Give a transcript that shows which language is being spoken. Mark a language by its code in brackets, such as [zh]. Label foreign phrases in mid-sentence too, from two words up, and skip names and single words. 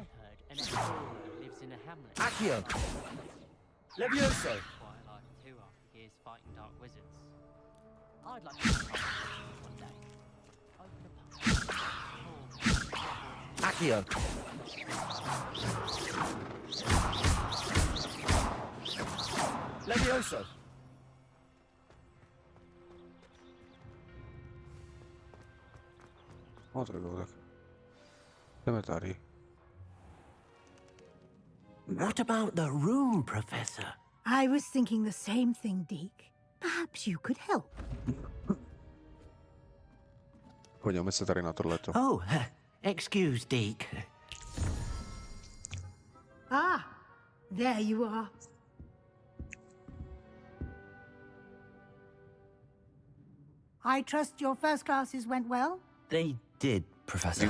[en] I heard an explorer lives in a hamlet. Accio. Levioso. Quite like too after years fighting dark wizards. I'd like to fight one day. Open a pub. Accio. Levioso. [cs] No tak jo, tak. Jdeme tady. [en] What about the room, Professor? I was thinking the same thing, Deke. Perhaps you could help. [cs] Podíváme se tady na tohleto. [en] Oh, excuse, Deke. Ah, there you are. I trust your first classes went well? They did, Professor.